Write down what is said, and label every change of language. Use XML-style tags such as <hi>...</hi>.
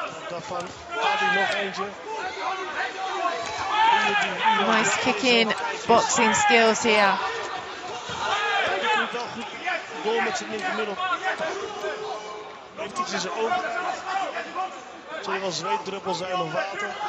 <nl>Daarvan Tabby nog eentje.</nl> <en>Nice kick in, boxing skills here.</en> <nl>Die komt wel goed door met zijn linkermiddel. Heeft iets in zijn ogen. Het zal wel zweetdruppel zijn of water.</nl>